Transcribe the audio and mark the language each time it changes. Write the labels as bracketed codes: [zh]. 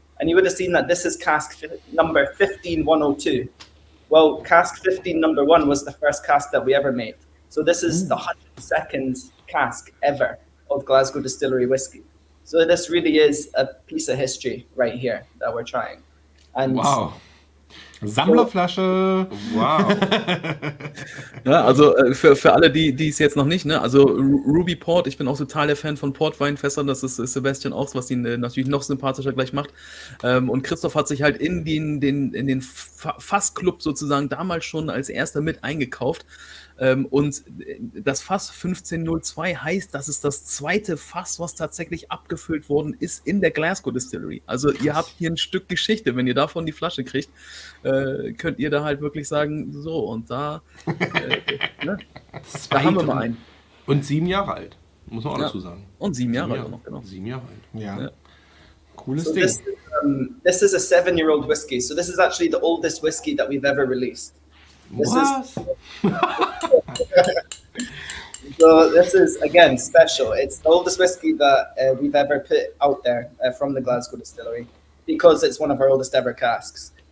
[en] And you would have seen that this is cask number 15102. Well, cask 15 number 1 was the first cask that we ever made. So this is the 102nd cask ever of Glasgow Distillery whiskey. So this really is a piece of history right here that we're trying. And Wow. [de] Sammlerflasche. Wow. Ja, also für alle, die es jetzt noch nicht, ne? Also Ruby Port, ich bin auch total der Fan von Portweinfässern, das ist Sebastian auch, was ihn natürlich noch sympathischer gleich macht. Und Christoph hat sich halt in den Fassclub sozusagen damals schon als erster mit eingekauft. Und das Fass 1502 heißt, das ist das zweite Fass, was tatsächlich abgefüllt worden ist in der Glasgow Distillery. Also ihr habt hier ein Stück Geschichte. Wenn ihr davon die Flasche kriegt, könnt ihr da halt wirklich sagen, so und da, ne? Da haben wir mal einen. Und 7 Jahre alt, muss man auch Ja. dazu sagen. Und 7 Jahre alt noch, genau. 7 Jahre alt. Ja. Ja. Cooles so Ding. [en] this is a 7-year-old whiskey. So this is actually the oldest whiskey that we've ever released. [de] Was? [en] So this is, again, special. It's the oldest whiskey that we've ever put out there from the Glasgow Distillery, because it's one of our oldest ever casks.